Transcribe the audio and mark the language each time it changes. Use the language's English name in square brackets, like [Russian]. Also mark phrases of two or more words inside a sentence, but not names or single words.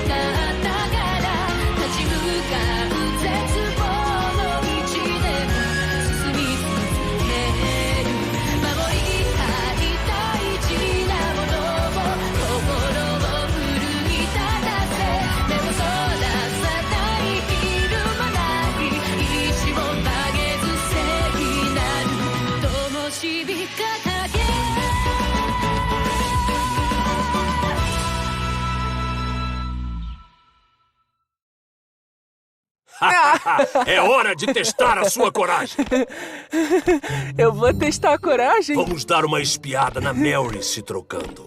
[Japanese] ったから立ち向かう絶望の道で進み続ける守りたい大事なものを心を奮い立たせ目をそらさないひるまない意志を曲げず聖なる灯火掲げ [Portuguese] É hora de testar a sua coragem. Eu vou testar a coragem. Vamos dar uma espiada na Mary se trocando.